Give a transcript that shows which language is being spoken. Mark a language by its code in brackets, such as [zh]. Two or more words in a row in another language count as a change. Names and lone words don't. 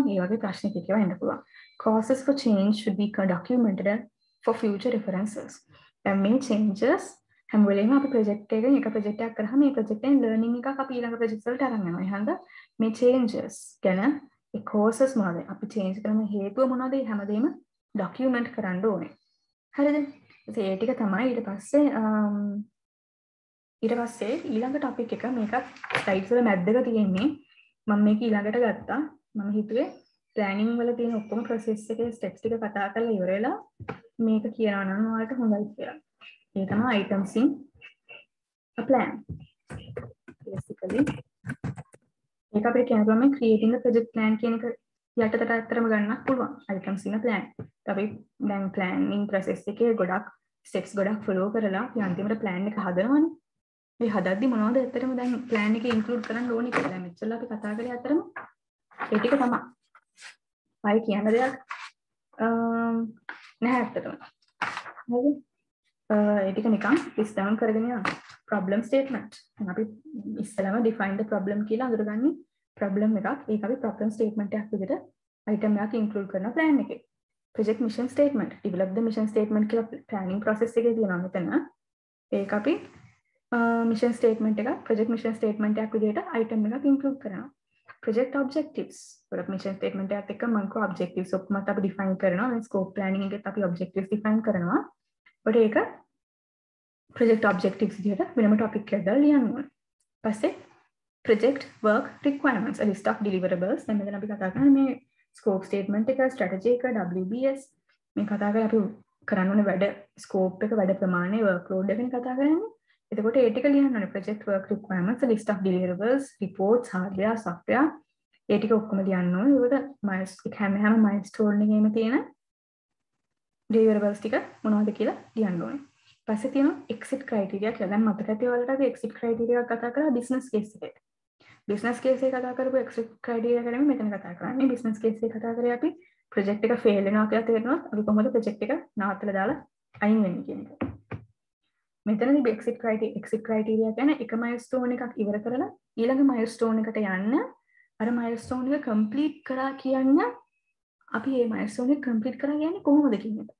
[si] ඒ වගේ ප්‍රශ්න ටිකක් වෙන්න පුළුවන්. [en] Causes for change should be documented for future references. [si] මේ changes හැම වෙලේම අපි ප්‍රොජෙක්ට් එකකින් එක ප්‍රොජෙක්ට් එකක් කරාම මේ ප්‍රොජෙක්ට් එකෙන් ලර්නින් එකක් අපි ඊළඟ ප්‍රොජෙක්ට් වලට අරන් යනවා. ඒ හන්ද මේ චේන්ජස් ගැන ඒ කෝසස් මොනවද? අපි චේන්ජ් කරන හේතුව මොනවද? මේ හැමදේම ડોකියුමන්ට් කරන්න ඕනේ. හරිද? ඒ ටික තමයි ඊට පස්සේ ඊළඟ ටොපික් එක මේකත් ස්ලයිඩ්ස් වල මැද්දක තියෙන්නේ. මම මේක ඊළඟට ගත්තා. මම හිතුවේ ප්ලෑනින් වල තියෙන ඔක්කොම ප්‍රොසෙස් එකේ ස්ටෙප්ස් ටික කතා කරලා ඉවර වෙලා මේක කියනවා නම් ඔයාලට හොඳයි කියලා. ඒ තමයි [en] items in a plan. [si] Basically ඒක අපිට කියනවා මේ [en] creating a project plan [si] කියන එක යටතට අත්‍තරම ගන්නත් පුළුවන්. [en] items in a plan. [si] අපි දැන් [en] planning process [si] එකේ ගොඩක් steps ගොඩක් follow කරලා අපි අන්තිමට plan එක හදනවනේ. මේ හදද්දි මොනවද ඇත්තටම දැන් plan එකේ include කරන්න ඕනේ කියලා. දැන් මෙච්චර අපි කතා කරේ අතරම ඒ ටික තමයි. ආයි කියන්න දෙයක් නැහැ ඇත්තටම. හරිද? ඒ ටික නිකන් [en] list down [si] කරගෙන යන්න. [en] problem statement. [si] අපි ඉස්සෙල්ලාම [en] define the problem [si] කියලා අඳුරගන්නේ problem එකක්. ඒක අපි [en] problem statement [si] එකක් විදිහට item එකක් include කරන plan එකේ. [en] project mission statement. develop the mission statement [si] කියලා [en] planning process [si] එකේ තියෙනවා මෙතන. ඒක අපි [en] mission statement [si] එක [en] project mission statement [si] එකක් විදිහට item එකක් include කරනවා. [en] project objectives. product mission statement [si] එකත් එක්ක මම කෝ objectives ඔක්කොමත් අපි define කරනවා. මේ [en] scope planning [si] එකෙත් අපි [en] objectives define [si] කරනවා. ඔතන ඒක [en] project objectives [si] විදිහට වෙනම topic එකක් දාලා ලියන්න ඕනේ. පස්සේ [en] project work requirements, a list of deliverables. [si] දැන් මෙතන අපි කතා කරන්නේ මේ [en] scope statement [si] එක, strategy එක, WBS මේ කතා කරලා අපි කරන්න ඕනේ වැඩ scope එක, වැඩ ප්‍රමාණය, workload එකෙන් කතා කරන්නේ. එතකොට ඒ ටික ලියන්න ඕනේ. [en] project work requirements, a list of deliverables, reports, hardware, software [si] ඒ ටික ඔක්කොම ලියන්න ඕනේ. ඒකට හැම milestone එකේම තියෙන deliverables ටික මොනවද කියලා ලියන්න ඕනේ. පස්සේ තියෙනවා [en] exit criteria [si] කියලා. දැන් මතක ඇති ඔයාලට අපි [en] exit criteria [si] කතා කරලා [en] business case [si] එකට. [en] business case [si] එක කතා කරපු [en] exit criteria [si] ගැන මෙතන කතා කරන්නේ. [en] business case [si] එක කතා කරේ අපි project එක fail වෙනවා කියලා තේරෙනවා. අපි කොහොමද project එක නවත්තලා දාලා අයින් වෙන්නේ කියන එක. මෙතනදී [en] exit criteria [si] කියන්නේ එක milestone එකක් ඉවර කරලා ඊළඟ milestone එකට යන්න අර milestone එක complete කරා කියන්න අපි මේ milestone එක complete කරා කියන්නේ කොහොමද කියන එක.